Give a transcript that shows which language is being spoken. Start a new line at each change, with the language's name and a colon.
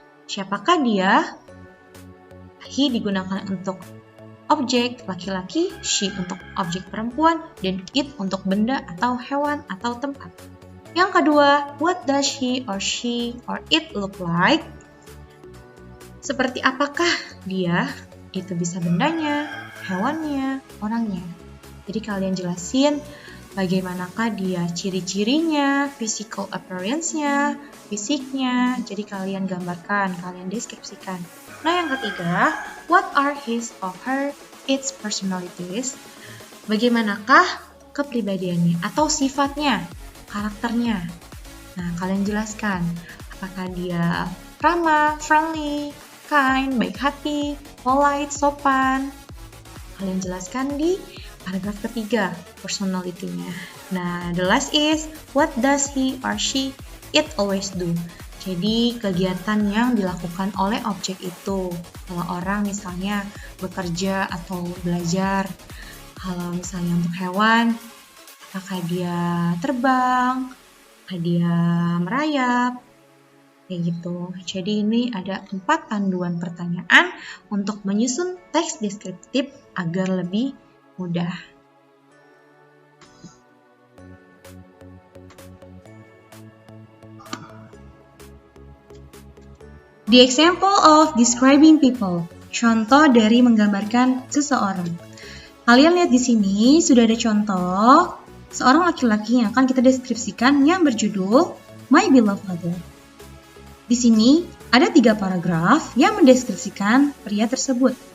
Indonesian: Siapakah dia? He digunakan untuk objek laki-laki, she untuk objek perempuan, dan it untuk benda atau hewan atau tempat. Yang kedua,
English: what does he or she or it look like?
Indonesian: Seperti apakah dia? Itu bisa bendanya, hewannya, orangnya. Jadi kalian jelasin bagaimanakah dia, ciri-cirinya,
English: physical appearance-
Indonesian: nya, fisiknya. Jadi kalian gambarkan, kalian deskripsikan. Nah, yang ketiga,
English: what are his or her its personalities?
Indonesian: Bagaimanakah kepribadiannya atau sifatnya, karakternya. Nah, kalian jelaskan apakah dia ramah, friendly, kind, baik hati, polite, sopan. Kalian jelaskan di paragraf ketiga, personality-nya.
English: Nah, the last is, what does he or she it always do?
Indonesian: Jadi, kegiatan yang dilakukan oleh objek itu. Kalau orang misalnya bekerja atau belajar. Kalau misalnya untuk hewan, apakah dia terbang, apakah dia merayap, kayak gitu. Jadi ini ada 4 panduan pertanyaan untuk menyusun teks deskriptif agar lebih mudah.
English: The example of describing people.
Indonesian: Contoh dari menggambarkan seseorang. Kalian lihat di sini sudah ada contoh seorang laki-laki yang akan kita deskripsikan yang berjudul My Beloved Father. Di sini ada 3 paragraf yang mendeskripsikan pria tersebut.